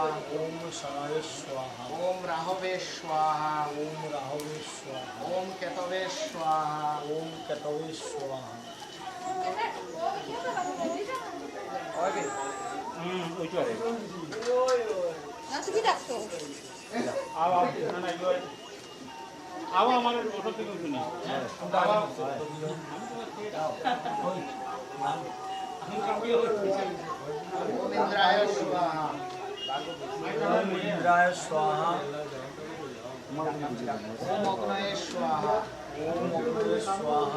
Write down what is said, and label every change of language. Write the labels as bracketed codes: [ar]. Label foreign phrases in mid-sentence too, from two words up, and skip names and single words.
[sa] ওম শনায় স্বাহা ওম রাহবে স্বাহা ওম রাহবে স্বাহা ওম কেতবে স্বাহা ওম কেতবে স্বাহা [bn] নাচি কি ডাকতো আবার আমার ওষুধ থেকে শুনি [sa] ওম ইন্দ্রায় স্বাহা ওম ইন্দ্রায় স্বাহা ওম অগ্নয়ে স্বাহা ওম অগ্নয়ে স্বাহা